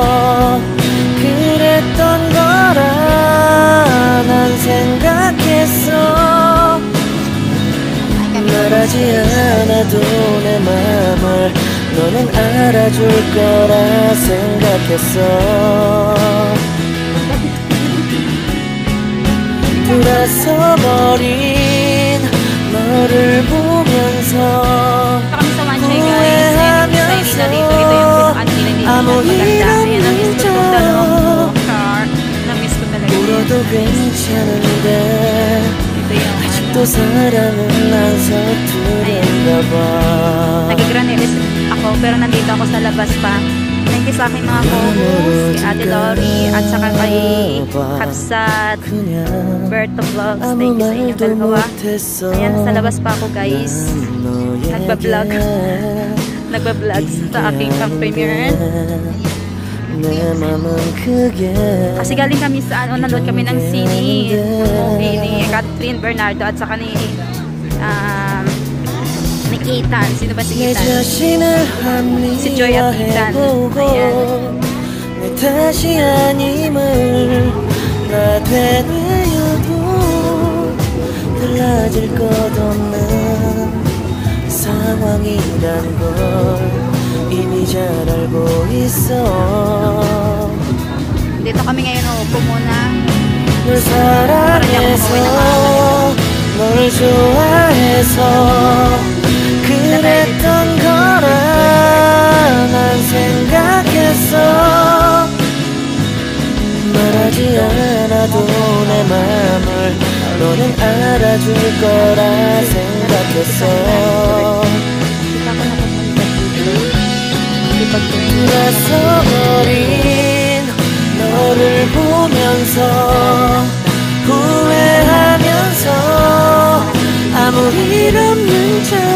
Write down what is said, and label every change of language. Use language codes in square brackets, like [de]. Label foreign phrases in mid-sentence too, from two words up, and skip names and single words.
[ko] 그랬던 거라 난 생각했어 말하지 않아도 내 맘을 너는 알아줄 거라 생각했어 돌아서버린 너를 보면서 [tl] Kami sa Manche guys. Excited na dito. Ito yung pinukaan nila dito. [ko] 아무 [tl] Maganda. [ko] 이름 [tl] Ayan, na-miss ko itong dalawang car. Na-miss ko talaga. [ko] 울어도 괜찮은데 [tl] Ito yung [ko] 아직도 사랑은 안 서투른가 봐 [tl] nag-granilis ako pero nandito ako sa labas pa. Thank you sa aking mga co-hosts, kay Ate Lori at saka kay Kapsat, [ko] 그냥 [tl] Berto Vlogs. [ko] 아무 [tl] Thank you sa inyong [ko] 말도 [tl] dalawa. [ko] 못했어 [tl] Ayan, sa labas pa ako guys. Nagbablog. Nagbablog sa aking pang-premiere. [ko] 내 맘은 그게 [tl] Kasi galing kami sa nanood kami ng sini movie ni Catherine Bernardo at saka ni Ethan. Sino ba si [ko] 내 [tl] Ethan? [ko] 자신을 [tl] Si Joy at Ethan. [ko] 합리화해보고 [tl] Ayan. [ko] 내 탓이 아님을 나 되뇌어도 달라질 것 없는 상황이란 걸 이미 잘 알고 있어 [tl] Dito kami ngayon upo muna. [ko] 널 사랑해서 널 좋아해서 그랬던 거라 난 생각했어 말하지 않아도 내 맘을 너는 알아줄 거라 생각했어 돌아서버린 너를 보면서 후회하면서 아무 일 없는 척